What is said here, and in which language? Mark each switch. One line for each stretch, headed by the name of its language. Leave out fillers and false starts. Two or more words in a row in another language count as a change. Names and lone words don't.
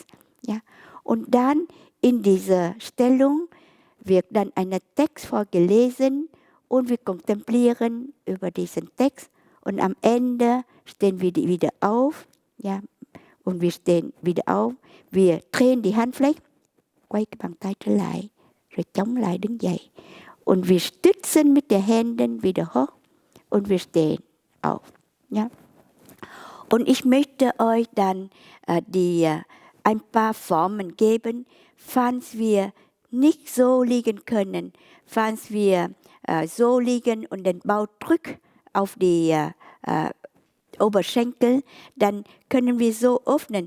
German: Ja. Und dann in dieser Stellung wird dann ein Text vorgelesen und wir kontemplieren über diesen Text und am Ende stehen wir wieder auf, ja, und wir stehen wieder auf, wir drehen die Handfläche,
Vietnamese: quay cái bàn tay trở lại, rồi chống lại đứng dậy.
German: Und wir stützen mit den Händen wieder hoch und wir stehen auf. Ja. Und ich möchte euch dann ein paar Formen geben, falls wir nicht so liegen können, falls wir so liegen und den Bauch drückt auf die Oberschenkel, dann können wir so öffnen.